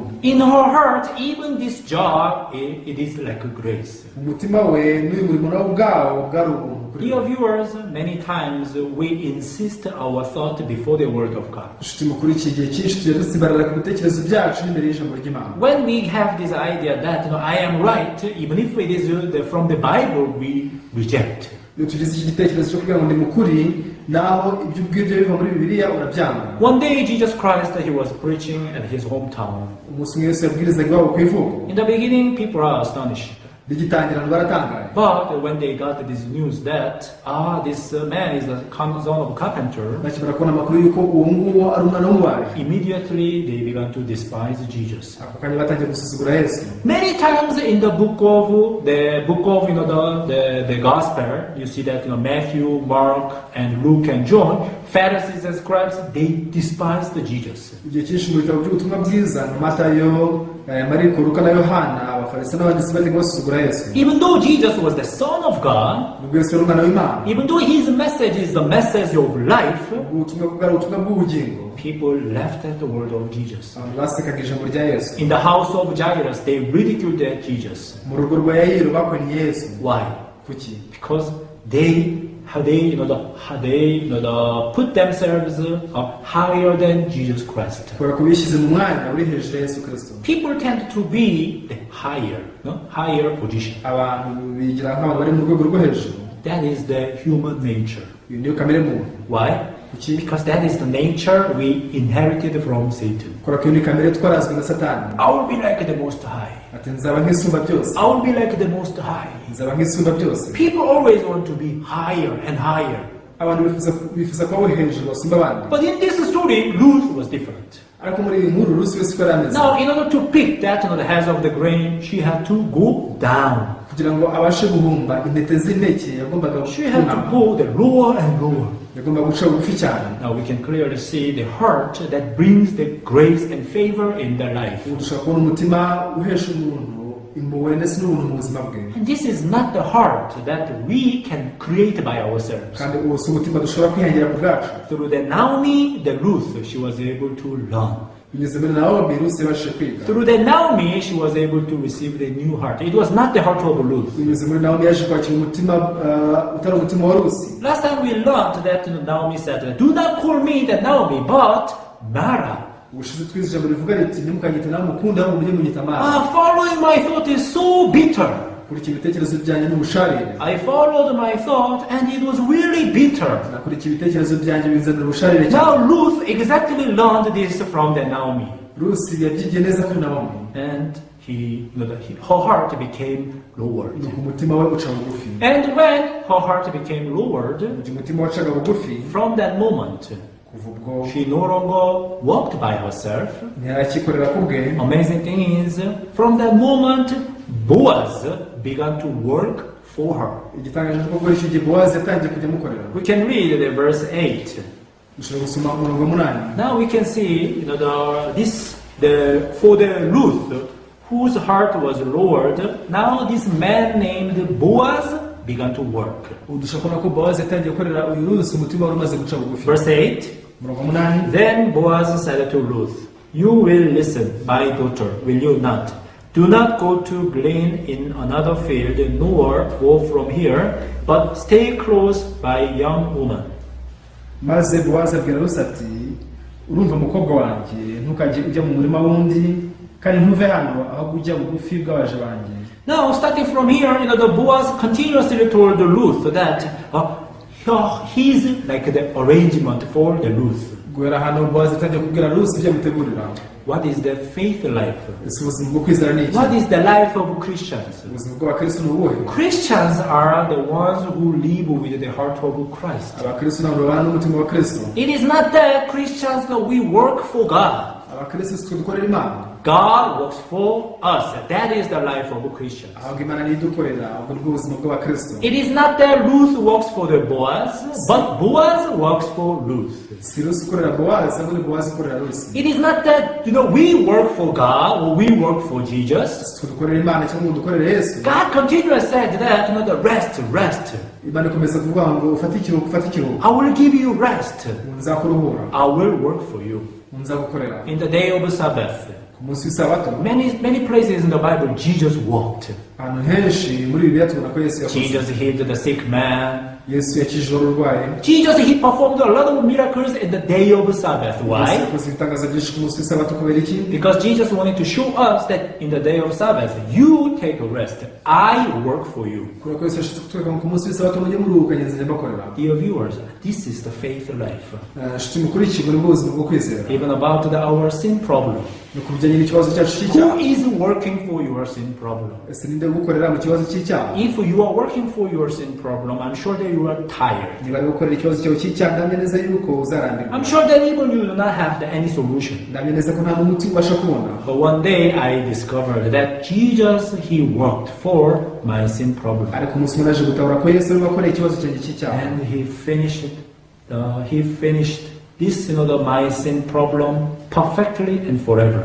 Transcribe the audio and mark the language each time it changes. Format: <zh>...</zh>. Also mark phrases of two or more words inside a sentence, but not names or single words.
<en>In her heart, even this job, it is like a grace.</en> <rw>umutima we n'uyu murimo nawo ubwawo bwari ubuntu.</rw> <en>Dear viewers, many times we insist our thought before the word of God.</en> <rw>inshuti mukuru, iki gihe cyinshi tujya dutsibarara ku bitekerezo byacu n'imbere y'ijambo ry'Imana.</rw> <en>When we have this idea that I am right, even if it is from the Bible, we reject.</en> <rw>iyo tugize iki gitekerezo cyo kugira ngo ndi mukuri, naho ibyo ubwibyo biva muri Bibiliya urabyanga.</rw> <en>One day Jesus Christ, he was preaching at his hometown.</en> <rw>umunsi umwe Yesu yabwirizaga iwabo ku ivuko.</rw> <en>In the beginning, people are astonished.</en> <rw>bigitangira baratangaye.</rw> <en>But when they got this news that this man is the son of a carpenter,</en> <rw>bakimara kubona amakuru y'uko uwo nguwo ari umwana w'umubaji,</rw> <en>immediately they began to despise Jesus.</en> <rw>ako kanya batangiye gusuzugura Yesu.</rw> <en>Many times in the book of the gospel, you see that Matthew, Mark, and Luke and John Pharisees and scribes, they despised Jesus.</en> <rw>igihe cyinshi mu bitabo by'ubutumwa bwiza no Matayo, Mariko, Luka na Yohana abafarisayo n'abanditsi bajyaga basuzugura Yesu.</rw> <en>Even though Jesus was the Son of God,</en> <rw>nubwo Yesu yari umwana w'Imana,</rw> <en>even though his message is the message of life,</en> <rw>ubutumwa bwari ubutumwa bw'ubugingo,</rw> <en>people laughed at the word of Jesus.</en> <rw>abantu basekaga ijambo rya Yesu.</rw> <en>In the house of Jairus, they ridiculed Jesus.</en> <rw>mu rugo rwa Yayiro bakwaniye Yesu.</rw> <en>Why?</en> <rw>kuki?</rw> <en>Because they put themselves up higher than Jesus Christ.</en> <rw>kubera ko bishyize mu mwanya uri hejuru ya Yesu Kristo.</rw> <en>People tend to be the higher position.</en> <rw>abantu bigira nk'abantu bari mu rwego rwo hejuru.</rw> <en>That is the human nature.</en> <rw>iyo niyo kamere muntu.</rw> <en>Why?</en> <rw>kuki?</rw> <en>Because that is the nature we inherited from Satan.</en> <rw>kubera ko iyo ni kamere twarazwe na Satani.</rw> <en>I will be like the Most High.</en> <rw>ati nzaba nk'isumba byose.</rw> <en>I will be like the Most High.</en> <rw>nzaba nk'isumba byose.</rw> <en>People always want to be higher and higher.</en> <rw>abantu bifuza kuba uri hejuru basumba abandi.</rw> <en>But in this story, Ruth was different.</en> <rw>ariko muri iyi nkuru Rusi wese uko yari ameze.</rw> <en>Now, in order to pick that the heads of the grain, she had to go down.</en> <rw>kugira ngo abashe guhumba intete z'impeke yagombaga</rw> <en>She had to go the lower and lower.</en> <rw>yagombaga guca bugufi cyane.</rw> <en>Now we can clearly see the heart that brings the grace and favor in their life.</en> <rw>ubu dushobora kubona umutima uhesha umuntu impuhwe ndetse n'ubuntu mu buzima bwe.</rw> <en>And this is not the heart that we can create by ourselves.</en> <rw>kandi uwo si umutima dushobora kwihangira ku bwacu.</rw> <en>Through the Naomi, the Ruth, she was able to learn.</en> <rw>binyuze muri Nawomi Rusi yabashije kwiga.</rw> <en>Through the Naomi, she was able to receive the new heart. It was not the heart of Ruth.</en> <rw>binyuze muri Nawomi yaje kwakira umutima utari umutima wa Rusi.</rw> <en>Last time we learned that Naomi said, "Do not call me the Naomi, but Mara."</en> <rw>ubushize twize ijambo rivuga riti ntimukanyite nawe mukunda ahubwo mujye munyita Mara.</rw> <en>Following my thought is so bitter.</en> <rw>kurikira ibitekerezo byanjye n'ubusharire.</rw> <en>I followed my thought and it was really bitter.</en> <rw>nakurikira ibitekerezo byanjye binzanira ubusharire cyane.</rw> <en>Now Ruth exactly learned this from the Naomi.</en> <rw>Rusi yabyigiye neza kuri Nawomi.</rw> <en>And her heart became lowered.</en> <rw>nuko umutima we uca bugufi.</rw> <en>And when her heart became lowered,</en> <rw>igihe umutima wacaga bugufi,</rw> <en>from that moment,</en> <rw>kuva ubwo</rw> <en>she no longer walked by herself.</en> <rw>ntiyarakikorera ku bwe.</rw> <en>Amazing thing is, from that moment, Boaz began to work for her.</en> <rw>igitangaje ni uko icyo gihe Bowazi yatangiye kujya amukorera.</rw> <en>We can read the verse 8.</en> <rw>dushobora gusoma umurongo wa 8.</rw> <en>Now we can see for the Ruth, whose heart was lowered, now this man named Boaz began to work.</en> <rw>ubu dushobora kubona ko Bowazi yatangiye gukorera uyu Rusi umutima wari umaze guca bugufi.</rw> <en>Verse 8.</en> <rw>umurongo wa 8.</rw> <en>Then Boaz said to Ruth, "You will listen, my daughter, will you not? Do not go to glean in another field, nor go from here, but stay close by young woman."</en> <rw>maze Bowazi abwira Rusi ati urumva mukobwa wanjye ntukajye ujya mu murima wundi kandi ntuve hano ahubwo ujya bugufi bw'abaje banjye.</rw> <en>Now, starting from here, the Boaz continuously told Ruth that he's like the arrangement for the Ruth.</en> <rw>guhera hano Bowazi atangiye kubwira Rusi ibyo amutegurira.</rw> <en>What is the faith life?</en> <rw>ese ubuzima bwo kwizera ni iki?</rw> <en>What is the life of Christians?</en> <rw>ubuzima bw'abakristo ni ubuhe?</rw> <en>Christians are the ones who live with the heart of Christ.</en> <rw>abakristo ntabwo babana n'umutima wa Kristo.</rw> <en>It is not that Christians that we work for God.</en> <rw>abakristo si twe dukorera Imana.</rw> <en>God works for us. That is the life of Christians.</en> <rw>ahubwo Imana niyo idukorera, ahubwo nibwo buzima bw'abakristo.</rw> <en>It is not that Ruth works for the Boaz, but Boaz works for Ruth.</en> <rw>si Rusi ukorera Bowazi, ahubwo ni Bowazi ukorera Rusi.</rw> <en>It is not that we work for God or we work for Jesus.</en> <rw>si twe dukorera Imana cyangwa ngo dukorere Yesu.</rw> <en>God continuously said that the rest.</en> <rw>Imana ikomeza kuvuga ngo ufate ikiruhuko.</rw> <en>I will give you rest.</en> <rw>nzakuruhura.</rw> <en>I will work for you.</en> <rw>nzagukorera.</rw> <en>In the day of Sabbath,</en> <rw>ku munsi w'isabato.</rw> <en>many places in the Bible Jesus walked.</en> <rw>ahantu henshi muri Bibiliya tubona ko Yesu yakoze.</rw> <en>Jesus healed the sick man.</en> <rw>Yesu yakijije urwaye.</rw> <en>Jesus, he performed a lot of miracles in the day of Sabbath.</en> <rw>Yesu</rw> <en>Why?</en> <rw>yakoze ibitangaza byinshi ku munsi w'isabato kubera iki?</rw> <en>Because Jesus wanted to show us that in the day of Sabbath, you take a rest. I work for you.</en> <rw>kubera ko Yesu yashatse kutwereka ngo ku munsi w'isabato mujye muruhuka njye nzajya mbakorera.</rw> <en>Dear viewers, this is the faith life.</en> <rw>nshuti mukurikirwe nibwo buzima bwo kwizera.</rw> <en>Even about our sin problem.</en> <rw>ni ku bijyanye n'ikibazo cyacu cy'icyaha.</rw> <en>Who is working for your sin problem?</en> <rw>ese ninde gukorera mu kibazo cy'icyaha?</rw> <en>If you are working for your sin problem, I'm sure that you are tired.</en> <rw>niba ari gukorera ikibazo cyawe cy'icyaha ndamya neza yuko uzarambirwa.</rw> <en>I'm sure that even you do not have any solution.</en> <rw>ndamya neza ko nta n'umuti ubasha kubona.</rw> <en>But one day I discovered that Jesus, he worked for my sin problem.</en> <rw>ariko umunsi umwe naje gutabura ko Yesu arimo akorera ikibazo cyanjye cy'icyaha.</rw> <en>And he finished he finished this, my sin problem perfectly and forever.</en>